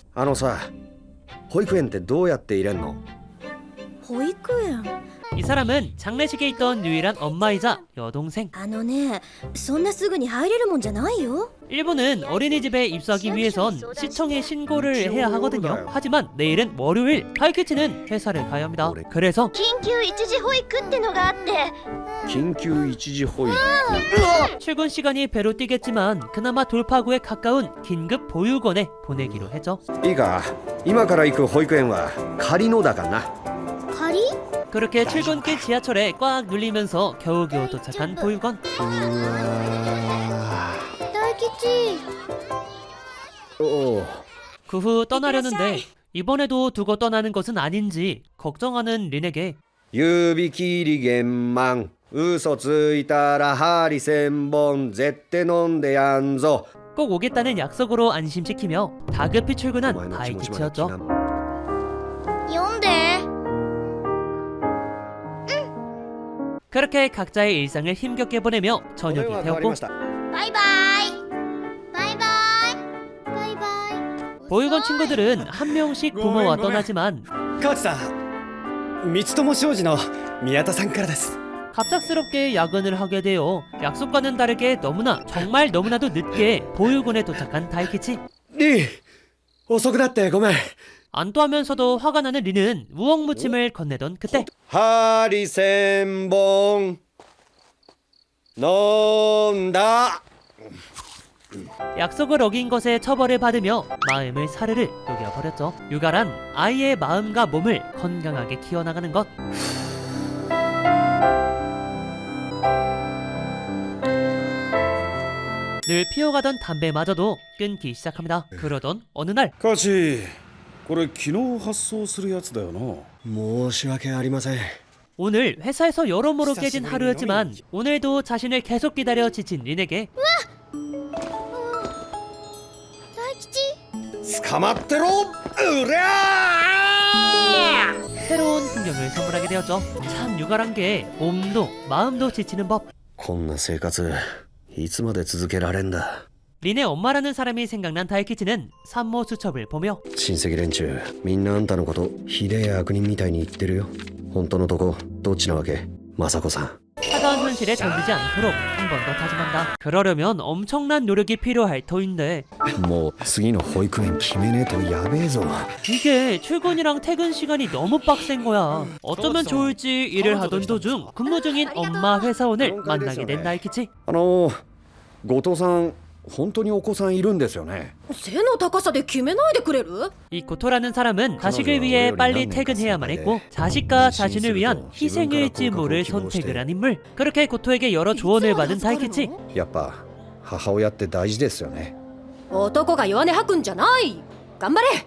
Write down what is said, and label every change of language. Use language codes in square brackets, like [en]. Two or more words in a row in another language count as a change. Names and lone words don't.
[ja] あのさ保育園ってどうやって入れんの保育園 [ko] 이 사람은 장례식에 있던 유일한 엄마이자 여동생. [ja] あのねそんなすぐに入れるもんじゃないよ。 [ko] 일본은 어린이집에 입소하기 위해선 시청에 신고를 해야 하거든요. 하지만 내일은 월요일. 다이키치는 회사를 가야 합니다. 그래서 [ja] 緊急一時保育ってのがあって緊急一時保育 [ko] 출근 시간이 배로 뛰겠지만 그나마 돌파구에 가까운 긴급 보육원에 보내기로 했죠. [ja] いいか今から行く保育園は仮のだからな仮 [ko] 그렇게 출근길 지하철에 꽉 눌리면서 겨우겨우 도착한 보육원. [ja] 大吉おお [ko] 그 후 떠나려는데 이번에도 두고 떠나는 것은 아닌지 걱정하는 린에게 [ja] 指切り玄満嘘ついたら針千本絶対飲んでやんぞ [ko] 꼭 오겠다는 약속으로 안심시키며 다급히 출근한 [ja] お前の気持ちまで [ko] 다이키치였죠. [ja] 読んで [ko] 그렇게 각자의 일상을 힘겹게 보내며 저녁이 되었고 [ja] バイバイバイバイバイバイ [ko] 보육원 친구들은 한 명씩 부모와 떠나지만 [ja] 川内さん三友商事の宮田さんからです [ko] 갑작스럽게 야근을 하게 되어 약속과는 다르게 너무나 정말 너무나도 늦게 보육원에 도착한 다이키치. [ja] リー遅くなってごめん [ko] 안도하면서도 화가 나는 린은 무억무침을 건네던 그때 [ja] ハリセンボン飲んだ [ko] 약속을 어긴 것에 처벌을 받으며 마음을 사르르 녹여버렸죠. 유가란 아이의 마음과 몸을 건강하게 키워나가는 것. 늘 피워가던 담배마저도 끊기 시작합니다. 그러던 어느 날 [ja] カチこれ昨日発送するやつだよな。申し訳ありません [ko] 오늘 회사에서 여러모로 깨진 하루였지만 오늘도 자신을 계속 기다려 지친 린에게 [ja] 大吉捕まってろうりゃー [ko] 새로운 풍경을 선물하게 되었죠. 참 유가란 게 몸도 마음도 지치는 법. [ja] こんな生活いつまで続けられんだ [ko] 린의 엄마라는 사람이 생각난 다이키치는 산모 수첩을 보며 [ja] 親戚連中みんなあんたのことひでえ悪人みたいに言ってるよ本当のとこどっちなわけ雅子さん [ko] 차가운 현실에 덤비지 않도록 한 번 더 다짐한다. 그러려면 엄청난 노력이 필요할 터인데 [ja] もう次の保育園決めねえとやべえぞ [ko] 이게 출근이랑 퇴근 시간이 너무 빡센 거야. 어쩌면 좋을지 일을 하던 도중 근무 중인 엄마 회사원을 만나게 된 다이키치. [ja] 後藤さん本当にお子さんいるんですよね背の高さで決めないでくれる？ [ko] 이 고토라는 사람은 자식을 위해 빨리 퇴근해야만 했고 자식과 자신을 위한 희생일지 모를 선택을 한 인물. 그렇게 고토에게 여러 조언을 받은 다이키치. [ja] やっぱ母親って大事ですよね男が弱音吐くんじゃない。頑張れ。